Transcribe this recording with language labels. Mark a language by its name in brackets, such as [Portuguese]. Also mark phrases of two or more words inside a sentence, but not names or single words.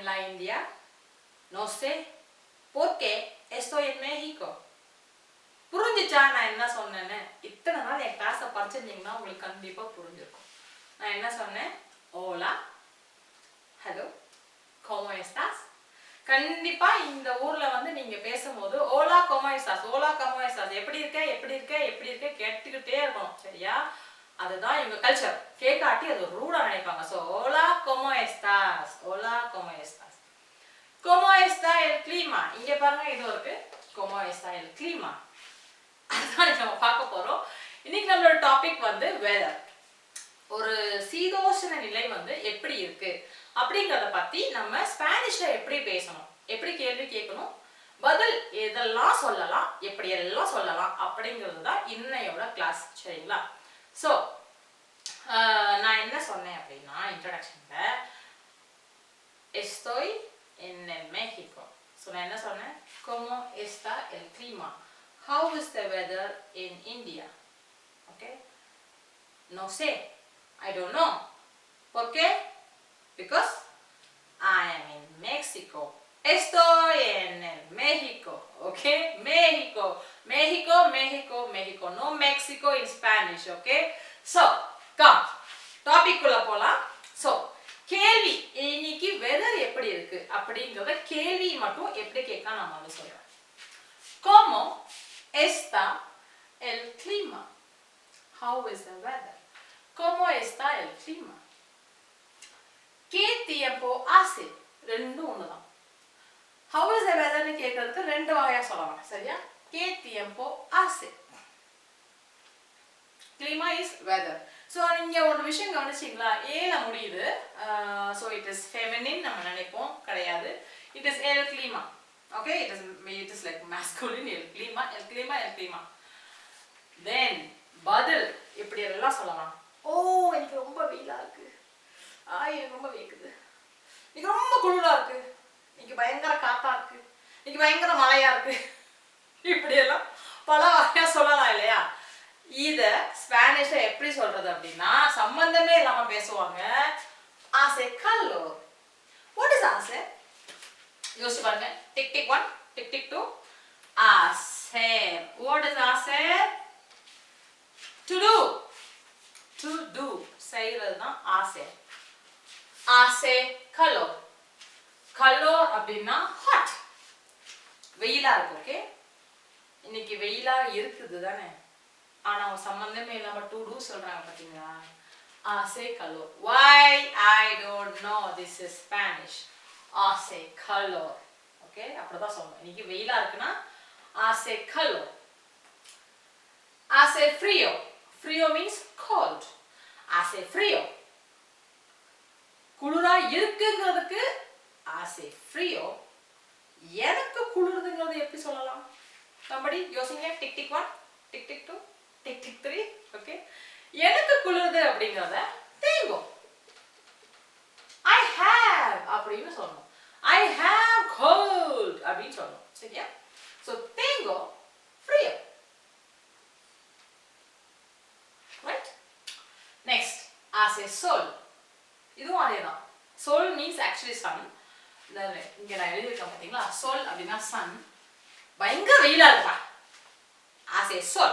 [Spanish] India. No sé por qué estoy en México. [Tamil] புரிஞ்சிச்சா நான் என்ன சொன்னேன்னு? இத்தனை நாள் என் கிளாஸை படிச்சிருந்தீங்கன்னா உங்களுக்கு கண்டிப்பாக புரிஞ்சிருக்கும். நான் என்ன சொன்னேன்? ஓலா, ஹலோ, [Spanish] ¿cómo estás? [Tamil] கண்டிப்பா இந்த ஊர்ல வந்து நீங்க பேசும்போது [Spanish] Hola ¿cómo estás? Hola ¿cómo estás? [Tamil] எப்படி இருக்க கேட்டுக்கிட்டே இருக்கணும். சரியா? அதுதான் இவங்க கல்ச்சர். கேட்காட்டி அது ரூடா நினைப்பாங்க. [Spanish] ஸோ Hola ¿cómo estás? Hola ¿cómo estás? ¿Cómo está el clima? [Tamil] இங்க பாருங்க இது இருக்கு. [Spanish] ¿Cómo está el clima? [Tamil] அதான் நம்ம பார்க்க போறோம். இன்னைக்கு நம்மளோட டாபிக் வந்து வெதர். ஒரு சீதோஷண நிலை வந்து எப்படி இருக்கு அப்படிங்கறத பத்தி நம்ம ஸ்பானிஷ்ல எப்படி பேசணும், எப்படி கேள்வி கேட்கணும், பதில் எதெல்லாம் சொல்லலாம், எப்படி எல்லாம் சொல்லலாம் அப்படிங்கிறது தான் இன்னையோட கிளாஸ். சரிங்களா? ஸோ நான் என்ன சொன்னேன் அப்படின்னா இன்ட்ரடக்ஷன்ல [Spanish] estoy en el México. [Tamil] ஸோ நான் என்ன சொன்னேன்? [Spanish] ¿Cómo está el clima? [English] How is the weather in India? Okay? [Spanish] No sé. [English] I don't know. [Spanish] ¿Por qué? [English] Because I am in Mexico. [Spanish] Estoy en el México. Okay? México. [English] México, México, México. No Mexico in Spanish. Okay? So, come. Topic [Tamil] குள்ள போலாம். So, கேள்வி இன்னைக்கு வெதர் எப்படி இருக்கு அப்படிங்கறத கேள்வி மட்டும் எப்படி கேட்கலாம் நான் வந்து சொல்றேன். [Spanish] ¿Cómo está el clima? [English] How is the weather? [Spanish] ¿Cómo está el clima? ¿Qué tiempo hace? [Tamil] ரெண்டும் ஒண்ணுதான். [English] How is the weather [Tamil] னு கேக்குறதுக்கு ரெண்டு வகையா சொல்லலாம். சரியா? [Spanish] ¿Qué tiempo hace? Clima [English] is weather. [Tamil] So நீங்க ஒரு விஷயம் கவனிச்சீங்களா? ஏல முடியுது. [English] So it is feminine [Tamil] நம்ம நினைப்போம், கிடையாது. [English] It is [Spanish] el clima. [English] Okay? It is like masculine, [Spanish] el clima, el clima, el clima. [Tamil] Then பதில் இப்படி எல்லாம் சொல்லலாம். ஓ எனக்கு ரொம்ப வெயிலா இருக்கு. எனக்கு ரொம்ப வேக்குது. எனக்கு ரொம்ப குளிரா இருக்கு. எனக்கு பயங்கர காத்தா இருக்கு. எனக்கு பயங்கர மழையா இருக்கு. இப்படி எல்லாம் பல வகையா சொல்லலாம் இல்லையா? இத ஸ்பானிஷ்ல எப்படி சொல்றது அப்படின்னா சம்பந்தமே இல்லாம பேசுவாங்க. [Spanish] Hace calor. [English] What is hace? [Tamil] யோசிச்சு பாருங்க. டிக் டிக் 1, டிக் டிக் 2. [Spanish] Hace. [English] What is hace? To do. To do. [Tamil] செய்யறது தான் hace. [Spanish] Hace calor. Calor அப்படின்னா hot. [Tamil] வெயிலா இருக்கு. ஓகே? இன்னைக்கு வெயிலா இருக்குது தானே? ஆனா சம்பந்தமே இல்லாம [English] to do [Tamil] சொல்றாங்க பாத்தீங்களா? [Spanish] Hace calor. [English] Why? I don't know. This is Spanish. [Spanish] Hace calor. [Tamil] Okay? அப்படிதான் சொல்லணும். இன்னைக்கு வெயிலா இருக்குன்னா [Spanish] hace calor. Hace frío. [English] Frío means cold. [Spanish] Hace frío. [Tamil] குளிரா இருக்குங்கிறதுக்கு [Spanish] hace frío. [Tamil] எனக்கு குளிருதுங்கிறது எப்படி சொல்லலாம்? somebody யோசிங்க. டிக் டிக் 1, டிக் டிக் 2, டிக் டிக் 3. ஓகே? எனக்கு குளிருது அப்படிங்கறத tengo. [English] I have [Tamil] அப்படின்னு சொல்லணும். [English] I have cold [Tamil] அப்படின்னு சொல்லணும். சரியா? [Spanish] so tengo frío. Right? Next, hace sol. [Tamil] இதுவும் அதேதான். [English] Sol means actually sun. [Tamil] இங்க நான் எழுதியிருக்கேன் பாத்தீங்களா? sol அப்படின்னா sun. பயங்கர வெயிலா இருக்கா? [Spanish] hace sol.